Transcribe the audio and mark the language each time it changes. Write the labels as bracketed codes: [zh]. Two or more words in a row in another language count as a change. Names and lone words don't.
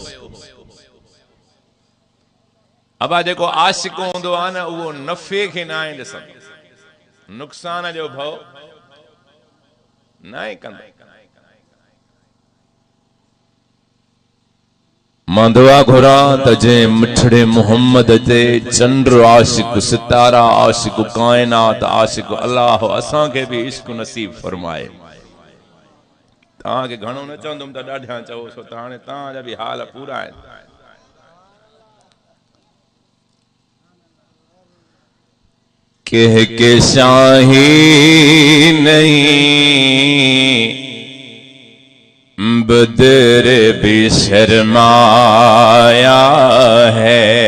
[sd] अबा जेको आशिक हूंदो आहे न उहो नफ़े खे न आहे ॾिसंदो, नुक़सान जो भव न आहे कंदो। मां दुआ घुरां त जंहिं मिठड़े मोहम्मद ते चंद्र आशिक, सितारा आशिक, कायनात आशिक अल्लाह असांखे भी इश्क नसीब फरमाए। तव्हांखे घणो न चवंदुमि त ॾाढा चओ छो त हाणे तव्हांजा भी हाल पूरा आहिनि। [ur] کہہ کے شاہی نہیں بدر بھی شرمایا ہے,